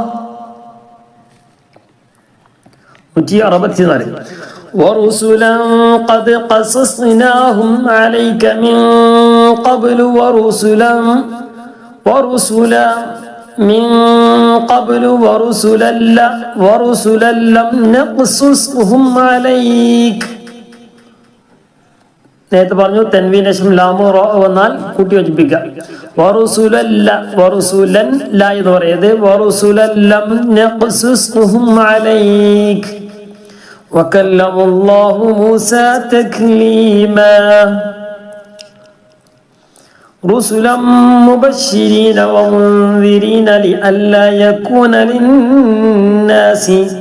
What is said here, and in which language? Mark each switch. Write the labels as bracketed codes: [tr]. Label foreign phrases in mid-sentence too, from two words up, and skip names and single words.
[ar] 164 ورسلا قد قصصناهم عليك من قبل ورسلا من قبل ورسلا لم نقصصهم عليك. [ml] നേരത്തെ പറഞ്ഞു തൻവീന് ശേഷം ലാമോ റോ വന്നാൽ കൂട്ടി യോജിപ്പിക്കാം. [ar] ورسلا ل [ml] എന്ന് പറയുന്നത് [ar] ورسلا لم نقصصهم عليك وكلم الله موسى تكليما رسلا مبشرين ومنذرين لئلا يكون للناس.